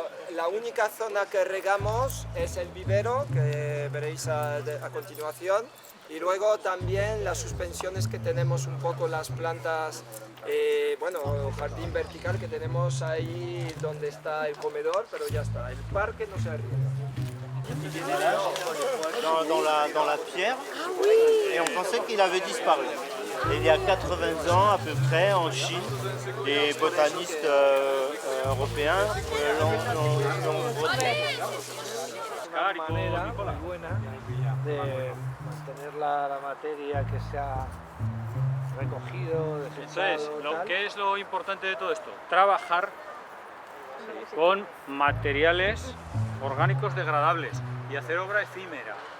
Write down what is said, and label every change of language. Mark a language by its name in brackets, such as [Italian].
[Spanish] La única zona que regamos es el vivero, que veréis a continuación, y luego también las suspensiones que tenemos un poco las plantas, bueno, jardín vertical que tenemos ahí donde está el comedor, pero ya está, el parque no se riega. [French] Dans la pierre, et on pensait qu'il avait disparu. Et il y a 80 ans à peu près, en Chine, les botanistes européens l'ont retrouvé. [Spanish] Una manera muy buena de mantener la materia que se ha recogido, desechado. ¿Qué es lo importante de todo esto? Trabajar con materiales orgánicos degradables y hacer obra efímera.